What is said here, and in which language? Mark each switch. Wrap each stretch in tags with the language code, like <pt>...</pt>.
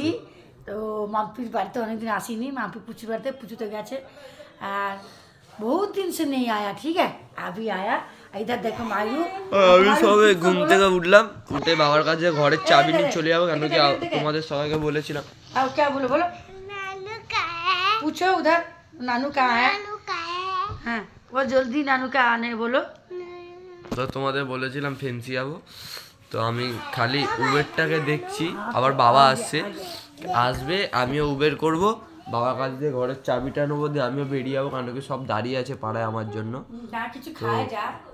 <bn>এসেছে। তো মাম্পির বাড়িতে অনেকদিন আসিনি, মাম্পি পুচু বাড়িতে, পুচু তো গেছে আর</bn> <hi>बहुत दिन से नहीं आया, ठीक है अभी आया। इधर देखो मायू,</hi> <bn>আমি সবে ঘুম থেকে উঠলাম, উঠে বাবার কাছে ঘরের চাবি নিয়ে চলে যাবো, কেন কি তোমাদের সবাইকে বলেছিলাম।</bn> <hi>अब क्या बोलो बोलो, नानू कहाँ है, पूछो उधर नानू कहाँ है, हाँ वो जल्दी नानू का आने बोलो।</hi> <bn>তো তোমাদের বলেছিলাম ফেন্সি যাবো, তো আমি খালি উবেরটাকে দেখছি, আবার বাবা আসবে আমিও উবের করব, বাবার কাছ দিয়ে ঘরের চাবিটা নেবো, দিয়ে আমিও বেরিয়ে যাবো, কারণ কি সব দাঁড়িয়ে আছে পাড়ায় আমার জন্য। ना কিছু খায় যা,</bn>